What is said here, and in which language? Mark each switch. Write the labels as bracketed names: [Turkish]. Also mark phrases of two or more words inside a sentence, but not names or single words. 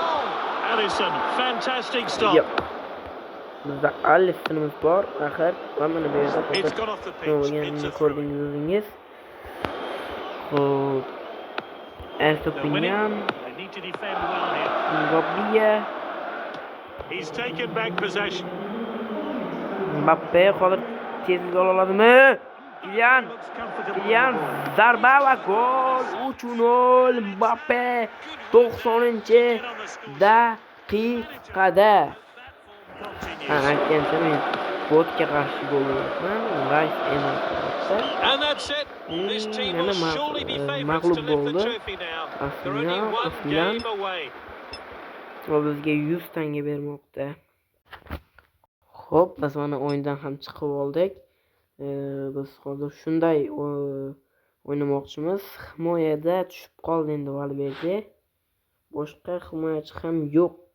[English] Alisson, fantastic stop. [Uzbek] Yo'q. Bizda Alissonimiz bor, axir va mana bu yerda bo'lganini ko'rdingiz o'zingiz. Xo'p. Estopinian. Mbappe. [English] He's taken back possession. [Uzbek] Mbappe hozir tezlik ola oladimi? Kylian zarba va gol 3-0 Mbappe 90-daqiqada. Aytgancha men botga qarshi gol urdim. Right emas. [English] And that's it. This team will surely be favourites to lift the trophy now. They're only one game away. [Uzbek] O bizga 100 tanga bermoqda. Xo'p, biz mana o'yindan ham chiqib oldik. Biz hozir shunday o'ynamoqchimiz. Himoyada tushib qoldi endi Valverde. Boshqa himoyachi ham yo'q.